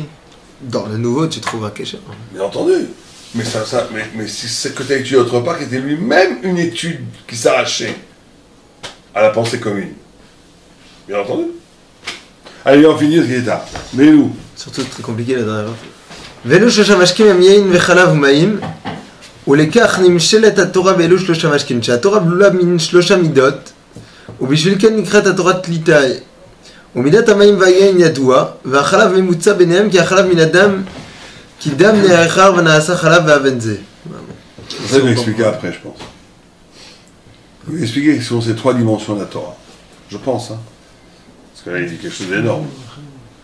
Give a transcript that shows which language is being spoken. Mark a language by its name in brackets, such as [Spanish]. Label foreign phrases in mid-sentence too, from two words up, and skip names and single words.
[French] Dans le nouveau, tu trouveras quelque chose. Bien entendu. Mais si c'est que tu as étudié autre part, qui était lui-même une étude qui s'arrachait à la pensée commune. Bien entendu. Allez, on finit ce qui est tard. Mais nous. Surtout très compliqué la dernière fois. [Hebrew] Velo שלושה משקים הם יין וחלב ומים ולכך נמשלת התורה באלו שלושה משקים שהתורה בלולה מן שלושה מידות ובשביל כן נקראת התורה תליטאי ומידת המים והיין ידוע והחלב ממוצע ביניהם כי החלב מן הדם כי דם נערכר ונעשה חלב ואבן זה. [French] Ça, je vais expliquer après, je pense. Je vais expliquer ce sont ces trois dimensions de la Torah. Je pense, hein. Parce que là, il dit quelque chose d'énorme.